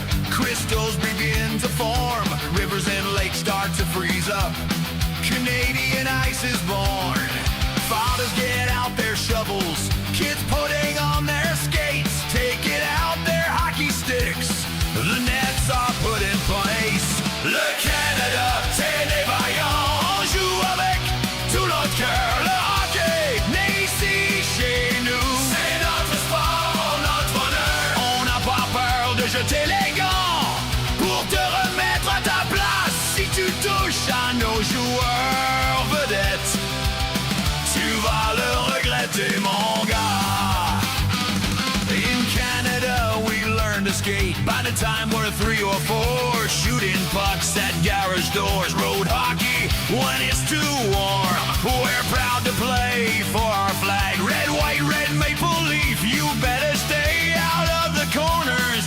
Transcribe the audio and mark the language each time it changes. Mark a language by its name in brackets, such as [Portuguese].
[English] Crystals begin to form. Rivers and lakes start to freeze up. Canadian ice is born. Fathers get out their shovels, kids putting on their skates, take it out their hockey sticks. The nets are put in place. [French] Le Canada, c'est des vaillants, on joue avec tout notre cœur. Le hockey, né ici chez nous, c'est notre sport, notre bonheur. On n'a pas peur de jeter les gants pour te remettre à ta place. Si tu touches à nos joueurs vedettes, tu vas le regretter, mon gars. [English] In Canada, we learn to skate. By the time we're 3 or 4, shooting pucks at garage doors. Road hockey when it's too warm. We're proud to play for our flag. Red, white, red maple leaf. You better stay out of the corners.